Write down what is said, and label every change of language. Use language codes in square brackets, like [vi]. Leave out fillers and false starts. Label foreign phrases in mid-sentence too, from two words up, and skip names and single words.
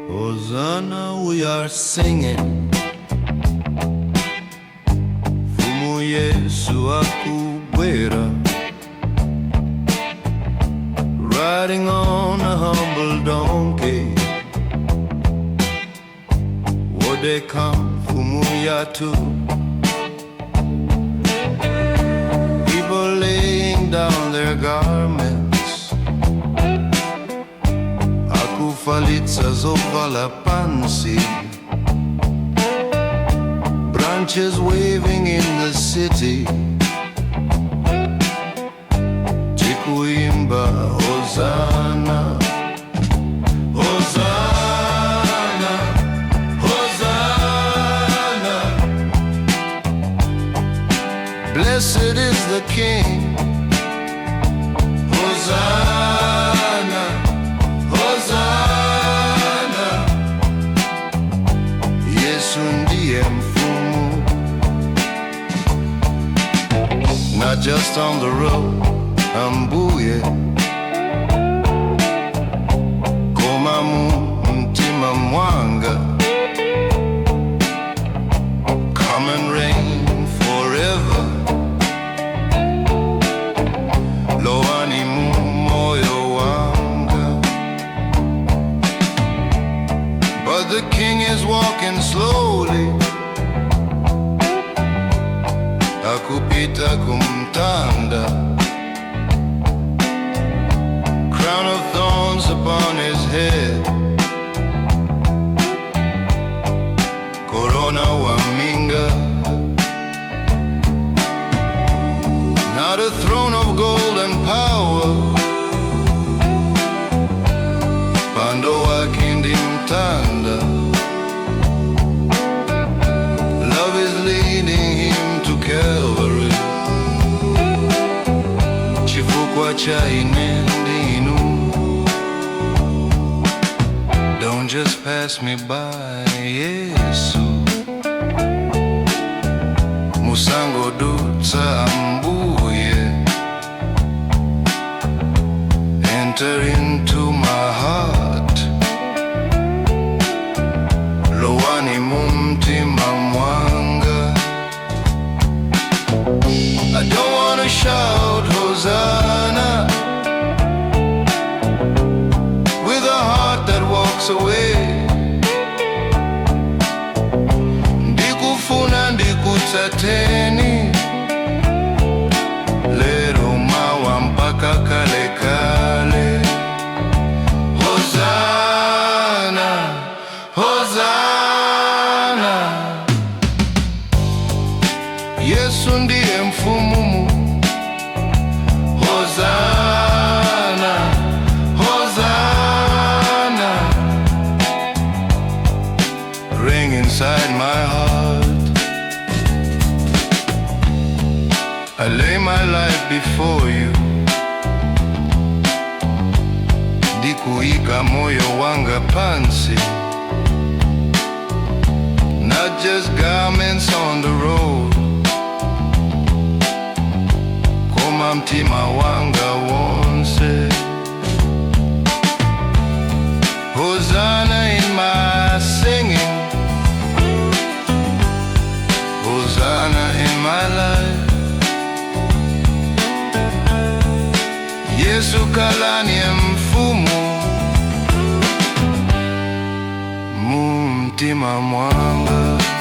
[en] Hosana, we are singing. [ny] Mfumu Yesu akubwera, [en] riding on a humble donkey. [ny] Wodeka mfumu yatu, [en] people laying down their garments. [ny] Akufalitsa zovala pansi, [en] branches waving in the city. [ny] Chikuimba Hosana, Hosana, Hosana. [en] Blessed is the King. [ny] Hosana, Hosana. Yesu ndiye Mfumu. [en] Not just on the road, [ny] ambuye koma mtima mwanga. [en] Come and reign forever. [ny] Loani moyo wanga. [en] But the King is walking slowly, [ny] akupita kumtanda, [en] crown of thorns upon his head, [ny] corona wa minga, [en] not a throne of gold and power. [ny] Pando wakindi mtanda, [en] love is leading him to Calvary. [ny] Chifukwa cha inendinu, [en] don't just pass me by, Yesu. [ny] Musango dutsa ambuye, [en] enter into my heart. [ny] Loani mumtima mwanga. [en] I don't wanna shout Hosana with a heart that walks away. [ny] Ndikufuna ndikutsateni, lero mawa mpaka kale kale. Hosana, Hosana. Yesu ndiye Mfumu. Hosana, Hosana. [en] Ring inside my heart. I lay my life before you. [ny] Dikuika moyo wanga pansi, [en] not just garments on the road. [ny] Koma mtima wanga wonse. [en] Hosana in my singing, Hosana in my life. [ny] Yesu kalani Mfumu, mumtima mwanga.